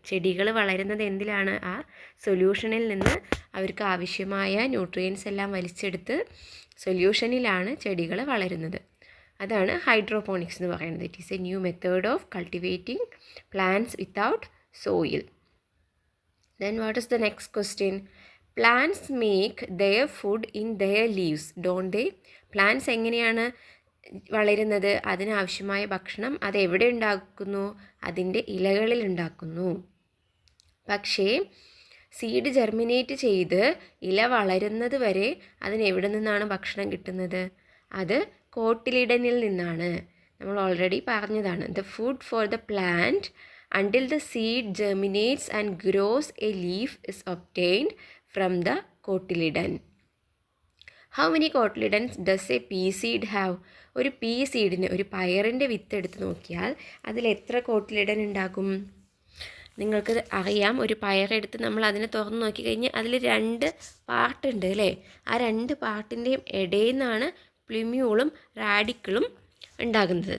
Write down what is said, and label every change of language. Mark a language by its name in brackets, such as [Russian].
[Malayalam] ചെടികൾ വളരുന്നത് എന്തിലാണ്? ആ സൊല്യൂഷനിൽ നിന്ന് അവർക്ക് ആവശ്യമായ ന്യൂട്രിയൻസ് എല്ലാം വലിച്ചെടുത്ത് സൊല്യൂഷനിലാണ് ചെടികൾ വളരുന്നത്. അതാണ് ഹൈഡ്രോപോണിക്സ് എന്ന് പറയുന്നത്. [English] It is a new method of cultivating plants without soil. Then what is the next question? Plants make their food in their leaves, don't they? [Malayalam] Plants എങ്ങനെയാണ് വളരുന്നത്? അതിനാവശ്യമായ ഭക്ഷണം അതെവിടെ ഉണ്ടാക്കുന്നു? അതിൻ്റെ ഇലകളിൽ ഉണ്ടാക്കുന്നു. പക്ഷേ സീഡ് ജെർമിനേറ്റ് ചെയ്ത് ഇല വളരുന്നത് വരെ അതിനെവിടെ നിന്നാണ് ഭക്ഷണം കിട്ടുന്നത്? അത് കോട്ടിലിഡനിൽ നിന്നാണ്. നമ്മൾ ഓൾറെഡി പറഞ്ഞതാണ്. [English] The food for the plant until the seed germinates and grows a leaf is obtained from the cotyledon. How many cotyledons does a pea seed have? [Malayalam] ഒരു പീ സീഡിന്, ഒരു പയറിൻ്റെ വിത്ത് എടുത്ത് നോക്കിയാൽ അതിൽ എത്ര കോട്ടിലിഡൻ ഉണ്ടാകും? നിങ്ങൾക്ക് അറിയാം. ഒരു പയറെടുത്ത് നമ്മൾ അതിനെ തുറന്ന് നോക്കിക്കഴിഞ്ഞാൽ അതിൽ 2 പാർട്ടുണ്ട് അല്ലേ? ആ 2 പാർട്ടിൻ്റെയും ഇടയിൽ നിന്നാണ് പ്ലിമ്യൂളും റാഡിക്കിളും ഉണ്ടാകുന്നത്.